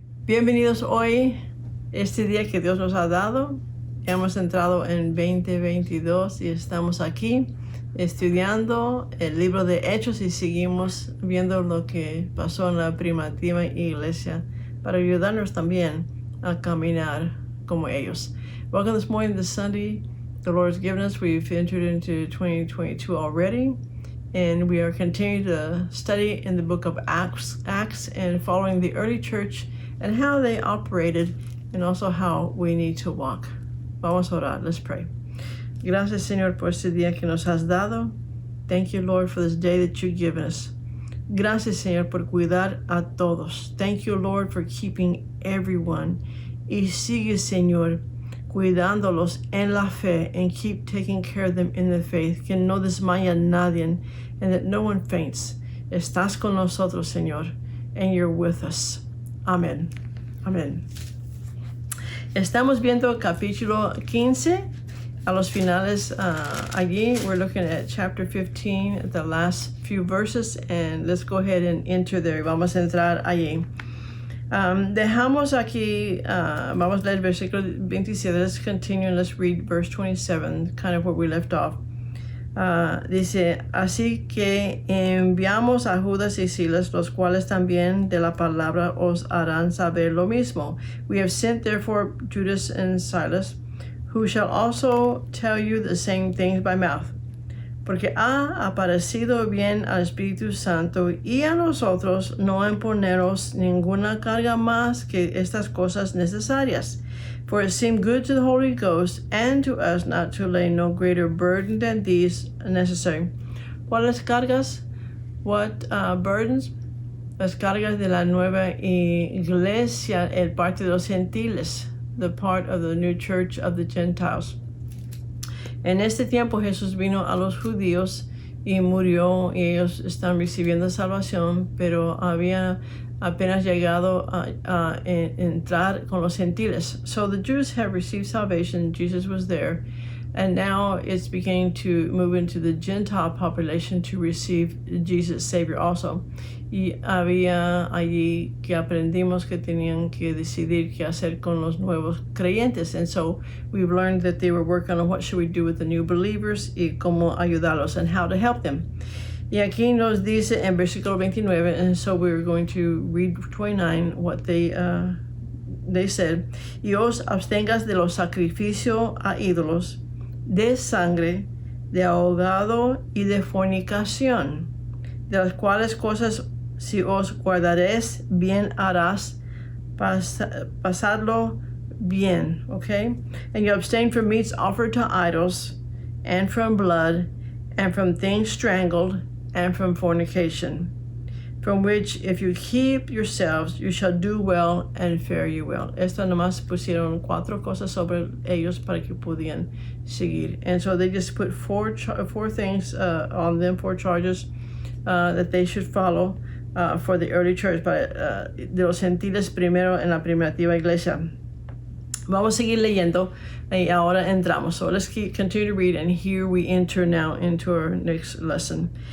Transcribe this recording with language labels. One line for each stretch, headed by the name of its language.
Spanish: Bienvenidos hoy, este día que Dios nos ha dado. Hemos entrado en 2022 y estamos aquí estudiando el libro de Hechos y seguimos viendo lo que pasó en la primitiva iglesia para ayudarnos también a caminar como ellos.
English: Welcome this morning, this Sunday. The Lord has given us. We've entered into 2022 already, and we are continuing to study in the book of Acts and following the early church and how they operated and also how we need to walk.
Spanish: Vamos a orar.
English: Let's pray.
Spanish: Gracias, Señor, por este día que nos has dado.
English: Thank you, Lord, for this day that you've given us.
Spanish: Gracias, Señor, por cuidar a todos.
English: Thank you, Lord, for keeping everyone.
Spanish: Y sigue, Señor, cuidándolos en la fe
English: and keep taking care of them in the faith.
Spanish: Que no desmaya nadie
English: and that no one faints.
Spanish: Estás con nosotros, Señor,
English: and you're with us.
Spanish: Amén. Amén. Estamos viendo capítulo 15. A los finales allí,
English: we're looking at chapter 15, at the last few verses, and let's go ahead and enter there.
Spanish: Vamos a entrar allí. Dejamos aquí, vamos a leer el versículo 27.
English: Let's continue and let's read verse 27, kind of where we left off.
Spanish: Dice, así que enviamos a Judas y Silas, los cuales también de la palabra os harán saber lo mismo.
English: We have sent therefore Judas and Silas, who shall also tell you the same things by mouth.
Spanish: Porque ha aparecido bien al Espíritu Santo y a nosotros no imponeros ninguna carga más que estas cosas necesarias.
English: For it seemed good to the Holy Ghost and to us not to lay no greater burden than these necessary.
Spanish: ¿Cuáles cargas?
English: What burdens?
Spanish: Las cargas de la nueva iglesia, el parte de los gentiles,
English: the part of the new church of the Gentiles.
Spanish: En este tiempo Jesús vino a los judíos y murió y ellos están recibiendo salvación, pero había apenas llegado a entrar con los gentiles.
English: So the Jews have received salvation, Jesus was there, and now it's beginning to move into the Gentile population to receive Jesus Savior also.
Spanish: Y había allí que aprendimos que tenían que decidir qué hacer con los nuevos creyentes.
English: And so we've learned that they were working on what should we do with the new believers
Spanish: y cómo ayudarlos
English: and how to help them.
Spanish: Y aquí nos dice en versículo 29,
English: and so we're going to read 29, what they said.
Spanish: Y os abstengas de los sacrificios a ídolos, de sangre, de ahogado y de fornicación, de las cuales cosas si os guardaréis bien harás, pasadlo bien, okay?
English: And you abstain from meats offered to idols, and from blood, and from things strangled, and from fornication, from which if you keep yourselves, you shall do well and fare you well.
Spanish: Esto nomás pusieron 4 cosas sobre ellos para que pudieran seguir.
English: And so they just put four things on them, 4 charges that they should follow for the early church,
Spanish: de los gentiles primero en la primitiva iglesia. Vamos a seguir leyendo y ahora entramos.
English: So let's continue to read, and here we enter now into our next lesson.